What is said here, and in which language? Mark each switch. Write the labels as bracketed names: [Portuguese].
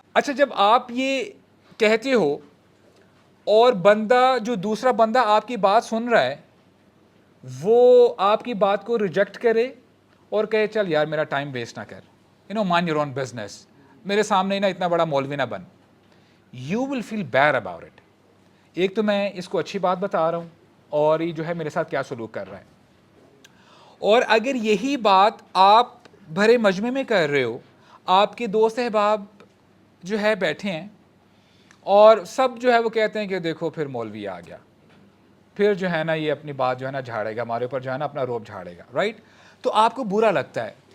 [Urdu] اچھا، جب آپ یہ کہتے ہو اور بندہ جو دوسرا بندہ آپ کی بات سن رہا ہے وہ آپ کی بات کو ریجیکٹ کرے اور کہے چل یار میرا ٹائم ویسٹ نہ کر، [English] mind your own business, [Urdu] میرے سامنے نا اتنا بڑا مولوی نہ بن، [English] you will feel bad about it. [Urdu] ایک تو میں اس کو اچھی بات بتا رہا ہوں اور یہ جو ہے میرے ساتھ کیا سلوک کر رہا ہے. اور اگر یہی بات آپ بھرے مجمع میں کر رہے ہو, آپ کے دوست احباب جو ہے بیٹھے ہیں اور سب جو ہے وہ کہتے ہیں کہ دیکھو پھر مولوی آ گیا, پھر جو ہے نا یہ اپنی بات جو ہے نا جھاڑے گا, ہمارے اوپر جو ہے نا اپنا روب جھاڑے گا, رائٹ, تو آپ کو برا لگتا ہے.